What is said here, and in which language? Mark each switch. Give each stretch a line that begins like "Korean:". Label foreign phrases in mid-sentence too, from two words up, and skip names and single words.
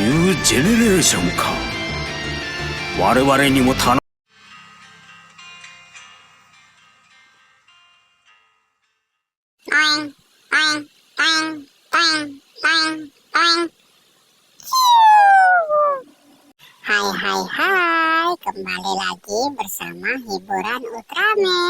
Japanese: ジェネレーションか。我々にも頼む。 Toing, toing, toing, toing, toing, toing.
Indonesian: Hai, kembali lagi bersama hiburan Ultraman.